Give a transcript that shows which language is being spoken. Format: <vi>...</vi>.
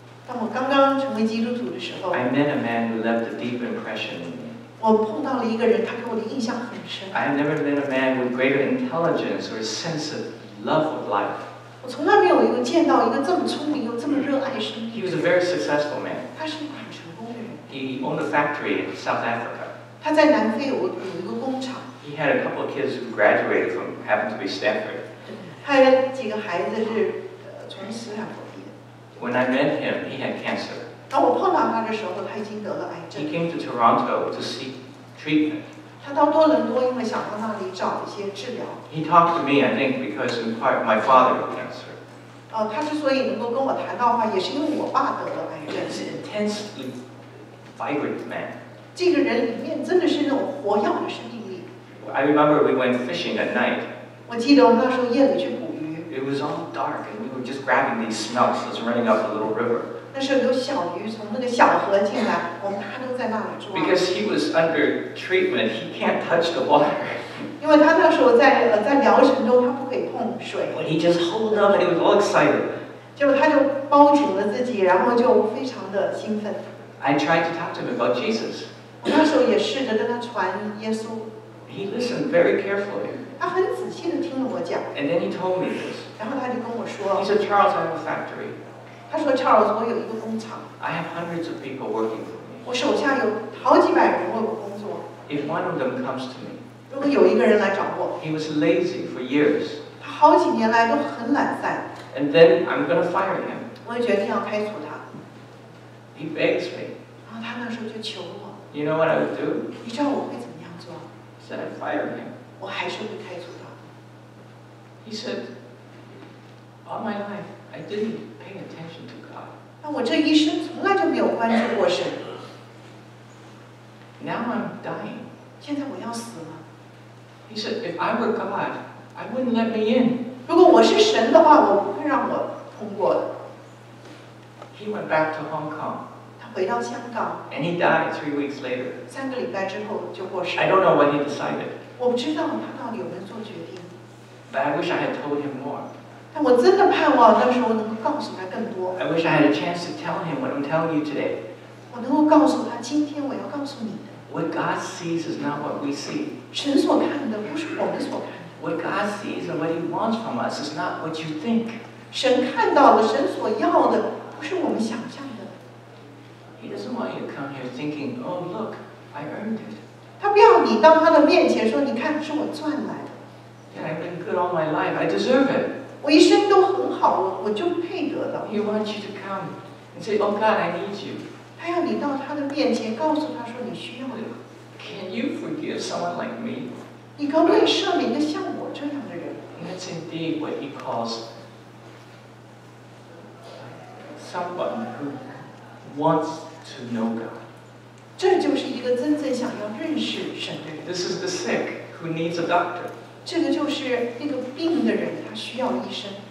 <zh>当我刚刚成为基督徒的时候，</zh> <en>I met a man who left a deep impression in me.</en> <zh>我碰到了一个人，他给我的印象很深。</zh> <en>I have never met a man with greater intelligence or a sense of love of life.</en> <zh>我从来没有见到一个这么聪明又这么热爱生命。</zh> <en>He was a very successful man.</en> <zh>他是一个很成功的人。</zh> <en>He owned a factory in South Africa.</en> <zh>他在南非有一个工厂。</zh> <en>He had a couple of kids who graduated from, happened to be Stanford.</en> <zh>他有几个孩子是从斯坦福毕业。</zh> <en>When I met him, he had cancer.</en> <zh>当我碰到他的时候，他已经得了癌症。</zh> <en>He came to Toronto to seek treatment.</en> <zh>他到多伦多，因为想到那里找一些治疗。</zh> <en>He talked to me, I think, because in part my father had cancer.</en> <zh>他之所以能够跟我谈到话，也是因为我爸得了癌症。</zh> <en>He was an intensely vibrant man.</en> <zh>这个人里面真的是那种活跃的生命力。</zh> <en>I remember we went fishing at night.</en> <zh>我记得我们那时候夜里去捕鱼。</zh> <en>It was all dark, and we were just grabbing these smelts that's running up the little river.</en> <zh>那时候有小鱼从那个小河进来，我们大家都在那里抓。</zh> <en>Because he was under treatment, he can't touch the water.</en> <zh>因为他那时候在疗程中，他不可以碰水。</zh> <en>But he just hold up, and he was all excited.</en> <zh>结果他就包紧了自己，然后就非常的兴奋。</zh> <en>I tried to talk to him about Jesus.</en> <zh>我那时候也试着跟他传耶稣。</zh> <en>He listened very carefully.</en> <zh>他很仔细的听了我讲。</zh> <en>And then he told me this.</en> <zh>然后他就跟我说。</zh> <en>He said, Charles, I have a factory.</en> <zh>他说 Charles， 我有一个工厂。</zh> <en>I have hundreds of people working for me.</en> <zh>我手下有好几百人为我工作。</zh> <en>If one of them comes to me,</en> <zh>如果有一个人来找我，</zh> <en>he was lazy for years.</en> <zh>他好几年来都很懒散。</zh> <en>And then I'm going to fire him.</en> <zh>我就决定要开除他。</zh> <en>He begs me.</en> <zh>然后他那时候就求我。</zh> <en>You know what I would do?</en> <zh>你知道我会怎么样做？</zh> <en>He said, I'd fire him.</en> <zh>我还是会开除他。</zh> <en>He said, all my life, I didn't pay attention to God.</en> <zh>那我这一生从来就没有关注过神。</zh> <en>Now I'm dying.</en> <zh>现在我要死了。</zh> <en>He said, if I were God, I wouldn't let me in.</en> <zh>如果我是神的话，我不会让我通过的。</zh> <en>He went back to Hong Kong.</en> <zh>他回到香港。</zh> <en>And he died 3 weeks later.</en> <zh>3个礼拜之后就过世。</zh> <en>I don't know what he decided.</en> <zh>我不知道他到底有没有做决定。</zh> <en>But I wish I had told him more.</en> <zh>但我真的盼望那时候能够告诉他更多。</zh> <en>I wish I had a chance to tell him what I'm telling you today.</en> <zh>我能够告诉他，今天我要告诉你的。</zh> <en>What God sees is not what we see.</en> <zh>神所看的不是我们所看的。</zh> <en>What God sees and what He wants from us is not what you think.</en> <zh>神看到的，神所要的，不是我们想象的。</zh> <en>He doesn't want you to come here thinking, "Oh, look, I earned it."</en> <zh>他不要你到他的面前说：“你看，是我赚来的。”</zh> <en>Yeah, I've been good all my life. I deserve it.</en> <zh>我一生都很好，我就配得的。</zh> <en>He wants you to come and say, "Oh God, I need you."</en> <zh>他要你到他的面前，告诉他说：“你需要我。”</zh> <en>Can you forgive someone like me?</en> <zh>你可不可以赦免一个像我这样的人？</zh> <en>And that's indeed what He calls someone who wants to know God.</en> <zh>这就是一个真正想要认识神的人。</zh> <en>This is the sick who needs a doctor.</en> <zh>这个就是那个病的人，他需要医生。</zh>